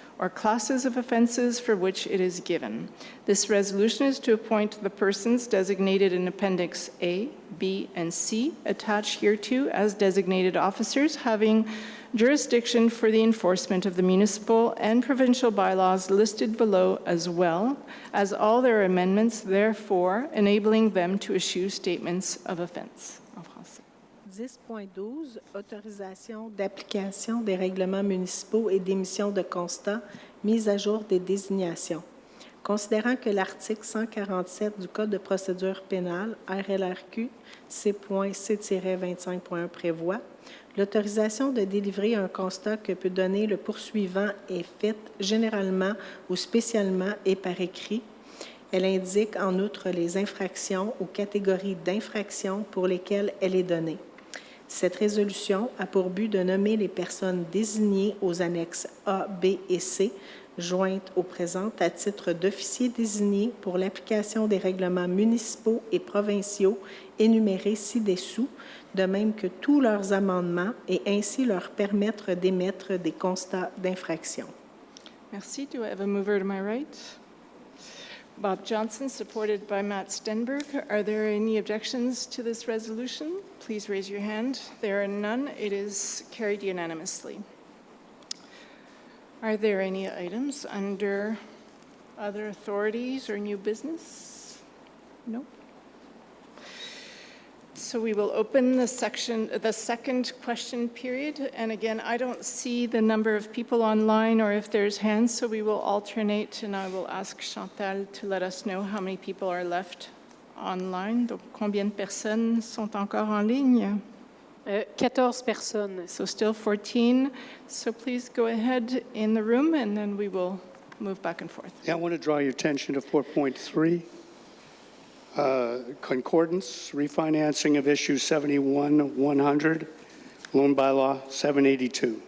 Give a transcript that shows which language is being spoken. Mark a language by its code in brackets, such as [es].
[en] or classes of offenses for which it is given. This resolution is to appoint the persons designated in Appendix A, B, and C attached hereto as designated officers having jurisdiction for the enforcement of the municipal and provincial bylaws listed below, as well as all their amendments, therefore enabling them to issue statements of offense. [fr] En français. 10.12, autorisation d'application des règlements municipaux et d'émission de constats, mise à jour des désignations. Considérant que l'article 147 du Code de procédure pénale, RLRQ, C.C-25.1 prévoit l'autorisation de délivrer un constat que peut donner le poursuivant est faite généralement ou spécialement et par écrit. Elle indique en outre les infractions ou catégories d'infractions pour lesquelles elle est donnée. Cette résolution a pour but de nommer les personnes désignées aux annexes A, B et C, jointes au présent à titre d'officiers désignés pour l'application des règlements municipaux et provinciaux énumérés ci-dessous, de même que tous leurs amendements, et ainsi leur permettre d'émettre des constats d'infraction. Merci. [en] Do I have a mover to my right? Bob Johnson, supported by Matt Stenberg. Are there any objections to this resolution? Please raise your hand. There are none. It is carried unanimously. Are there any items under other authorities or new business? No. So we will open the second question period. And again, I don't see the number of people online or if there's hands, so we will alternate, and I will ask Chantal to let us know how many people are left online. [fr] Donc, combien de personnes sont encore en ligne? 14 personnes. [en] So still 14. So please go ahead in the room, and then we will move back and forth. Yeah, I want to draw your attention to 4.3. Concordance, refinancing of issue 71-100, loan bylaw 782.